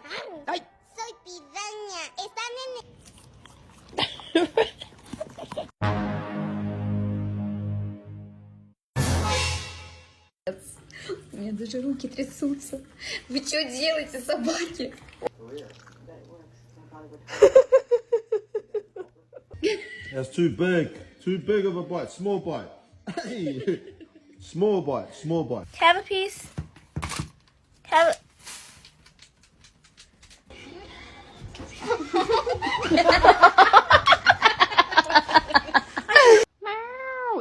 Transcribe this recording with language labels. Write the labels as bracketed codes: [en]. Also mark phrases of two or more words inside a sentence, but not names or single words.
[es] ¡Ay! Soy piraña. Están en el... [ru] У меня даже руки трясутся. Вы что делаете, собаки? [en] That's too big. Too big of a bite. Small bite. Hey. Small bite. Small bite. Have a piece. Have a... Meow.